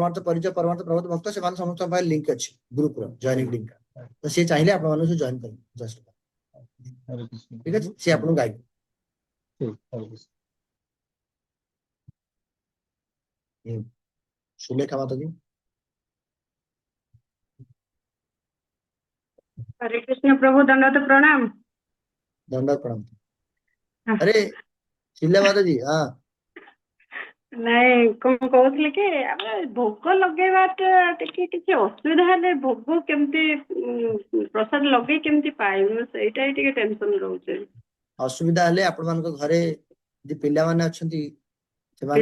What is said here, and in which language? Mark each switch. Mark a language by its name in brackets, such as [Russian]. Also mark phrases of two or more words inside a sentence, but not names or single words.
[Odia] ପରମାର୍ଥ ପରିଚୟ ପରମାର୍ଥ ପ୍ରବୋଧ ଭକ୍ତ ସେମାନେ ସମସ୍ତଙ୍କ ପାଖରେ ଲିଙ୍କ ଅଛି ଗ୍ରୁପ ର [English] joining link. [Odia] ତ ସିଏ ଚାହିଁଲେ ଆପଣମାନଙ୍କୁ ଜଏନ କରିବେ ଜଷ୍ଟ। ହରେ କୃଷ୍ଣ ଠିକ ଅଛି ପ୍ରଭୁ ସିଏ ଆପଣଙ୍କୁ ଗାଇଡ। ଠିକ ହରେ କୃଷ୍ଣ। ସୁଲେଖା ମାତାଜୀ [Hindi] हरे कृष्ण प्रभु दंडवत प्रणाम। दंडवत प्रणाम। अरे शिला माताजी हाँ [Odia] ନାଇଁ କଣ କହୁଥିଲି କି ଆମେ ଭୋଗ ଲଗେଇବାଟା ଟିକେ କିଛି ଅସୁବିଧା ହେଲେ ଭୋଗ କେମିତି ପ୍ରସାଦ ଲଗେଇ କେମିତି ପାଇବୁ ସେଇଟା ହିଁ ଟିକେ ଟେନସନ ରହୁଛି। ଅସୁବିଧା ହେଲେ ଆପଣମାନଙ୍କ ଘରେ ଯେ ପିଲାମାନେ ଅଛନ୍ତି ସେମାନେ